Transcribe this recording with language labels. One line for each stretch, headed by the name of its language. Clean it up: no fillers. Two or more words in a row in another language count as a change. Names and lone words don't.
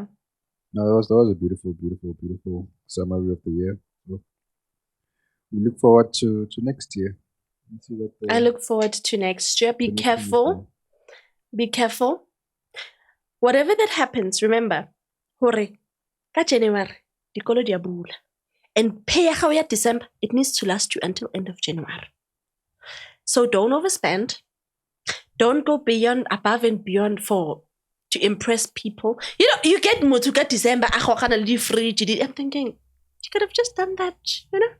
English: No, that was a beautiful summary of the year. So we look forward to next year. I look forward to next year. Be careful. Be careful. Whatever that happens, remember, hore,
Southern Sotho: ka January, dikolo di a bula.
English: And pay ya December, it needs to last you until end of January. So don't overspend. Don't go above and beyond to impress people. You know, you get Mutuka December, I'm thinking, you could have just done that, you know?